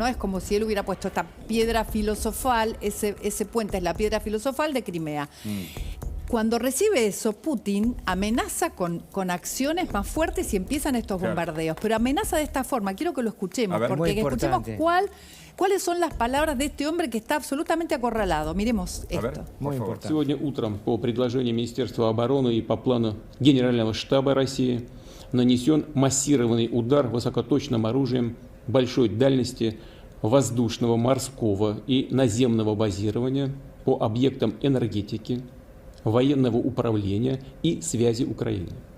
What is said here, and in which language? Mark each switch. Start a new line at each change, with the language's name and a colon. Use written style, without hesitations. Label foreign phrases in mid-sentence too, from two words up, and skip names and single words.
Spanish: Es como si él hubiera puesto esta piedra filosofal, ese puente es la piedra filosofal de Crimea. Cuando recibe eso, Putin amenaza con acciones más fuertes y empiezan estos bombardeos. Pero amenaza de esta forma. Quiero que lo escuchemos, porque escuchemos cuáles son las palabras de este hombre que está absolutamente acorralado. Miremos esto. Muy importante.
Russian: Сегодня утром по предложению Министерства обороны и по плану Генерального штаба России нанесен массированный удар высокоточным оружием большой дальности воздушного, морского и наземного базирования по объектам энергетики, военного управления и связи Украины.